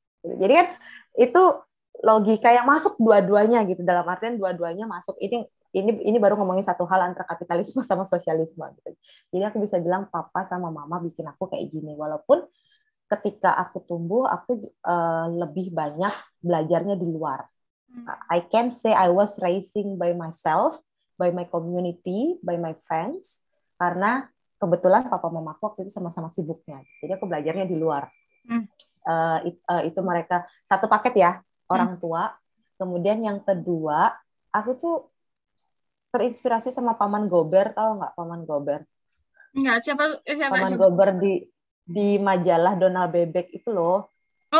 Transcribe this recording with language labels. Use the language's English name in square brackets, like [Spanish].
[Indonesian] Jadi kan itu logika yang masuk dua-duanya gitu. Dalam artian dua-duanya masuk. Ini baru ngomongin satu hal antara kapitalisme sama sosialisme gitu. Jadi aku bisa bilang papa sama mama bikin aku kayak gini. Walaupun ketika aku tumbuh, aku lebih banyak belajarnya di luar. [English] I can say I was raising by myself, by my community, by my friends, [Indonesian] karena kebetulan papa mamaku waktu itu sama-sama sibuknya. Jadi aku belajarnya di luar. Hmm. Itu mereka satu paket ya, orang tua. Kemudian yang kedua, aku tuh terinspirasi sama Paman Gober, tahu nggak Paman Gober? Enggak, siapa Paman siapa? Gober di majalah Donald Bebek itu loh. Di